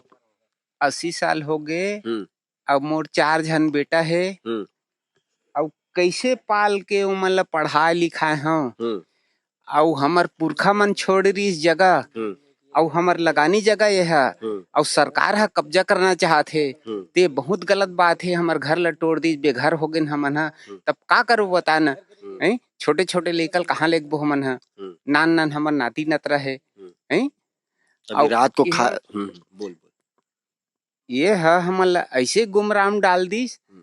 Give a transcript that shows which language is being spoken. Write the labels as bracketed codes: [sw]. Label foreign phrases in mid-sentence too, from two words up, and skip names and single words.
[hne] 80 साल हो गए। अब मोर 4 जन बेटा है, अब कैसे पाल के उमन ला पढ़ाए लिखाए हूँ। और हमर पुरखा मन छोड़ रही इस जगह, और हमर लगानी जगह ये है, और सरकार है कब्जा करना चाहते, ते बहुत गलत बात है। हमर घर ला तोड़ दी, बेघर हो गए हमन हा, तब का करो बता न। छोटे छोटे लेकर कहाँ लेगबो हमन हा, नान नान हमर नाती नतरा है। रात को खा बोल ये है हमन ला ऐसे गुमराम डाल दीस।